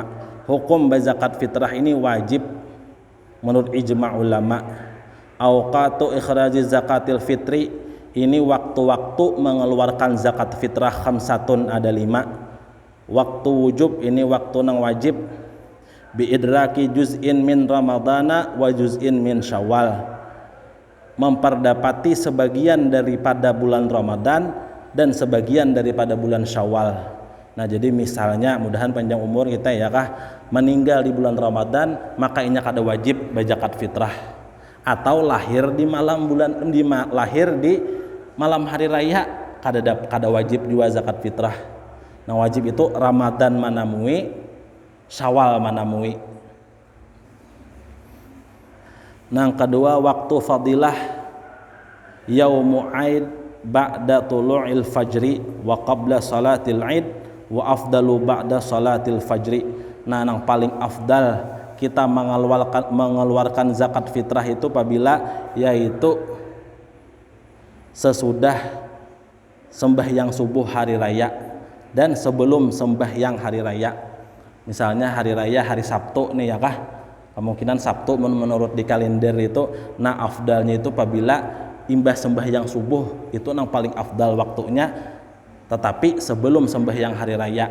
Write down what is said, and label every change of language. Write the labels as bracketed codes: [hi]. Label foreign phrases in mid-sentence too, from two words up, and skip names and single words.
[id] Hukum berzakat fitrah ini wajib menurut ijma' ulama. [ar] أوقات إخراج زكاة الفطر, [id] ini waktu-waktu mengeluarkan zakat fitrah khamsatun, ada 5. [bjn] Waktu wujub, ini waktu nang wajib, [ar] بإدراك جزء من رمضان وجزء من شوال, [bjn] memperdapati sebagian daripada bulan Ramadan dan sebagian daripada bulan Syawal. Nah, jadi misalnya mudahan panjang umur kita, ya kah, meninggal di bulan Ramadan, maka ini kada wajib berzakat fitrah. Atau lahir di malam hari raya, kada wajib juga zakat fitrah. Nah, wajib itu Ramadan manamui, Syawal manamui. Nang kedua, waktu fadilah [ar] يوم العيد بعد طلوع الفجر وقبل صلاة العيد وأفضل بعد صلاة الفجر. [bjn] Nah, nang paling afdal kita mengeluarkan zakat fitrah itu apabila yaitu sesudah sembahyang subuh hari raya dan sebelum sembahyang hari raya. Misalnya hari raya hari Sabtu nih, ya kah, kemungkinan Sabtu menurut di kalender itu, nah afdalnya itu apabila imbas sembahyang subuh, itu yang paling afdal waktunya, tetapi sebelum sembahyang hari raya.